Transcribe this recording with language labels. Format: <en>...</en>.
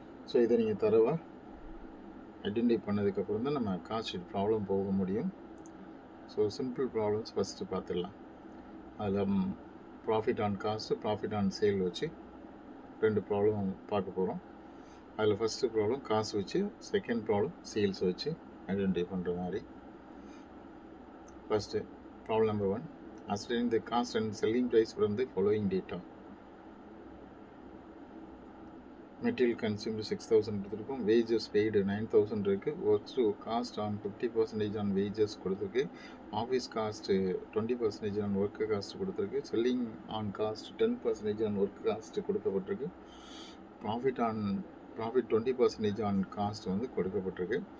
<ta>So இதை நீங்கள் தரவாக ஐடென்டிஃபை பண்ணதுக்கப்புறம் தான் நம்ம காஸ்ட் ஷீட் ப்ராப்ளம் போக முடியும். ஸோ சிம்பிள் ப்ராப்ளம்ஸ் ஃபஸ்ட்டு பார்த்துடலாம். அதில் profit on cost, profit on sale வச்சு 2 ப்ராப்ளம் பார்க்க போகிறோம். அதில் ஃபஸ்ட்டு ப்ராப்ளம் காஸ்ட் வச்சு, செகண்ட் ப்ராப்ளம் சேல்ஸ் வச்சு ஐடென்டிஃபை பண்ணுற மாதிரி.</ta> <en>First problem number 1, ascertain the cost and selling price from the following data. Material consumed 6,000</en> <ta>கொடுத்துருக்கோம்,</ta> <en>wages paid 9,000</en> <ta>இருக்குது,</ta> <en>works to cost on 50% on wages</en> <ta>கொடுத்துருக்கு,</ta> <en>office cost 20% on work cost கொடுத்துருக்கு, selling on cost 10% on work cost</en> <ta>கொடுக்கப்பட்டிருக்கு,</ta> <en>profit 20% on cost</en> <ta>வந்து கொடுக்கப்பட்டிருக்கு.</ta>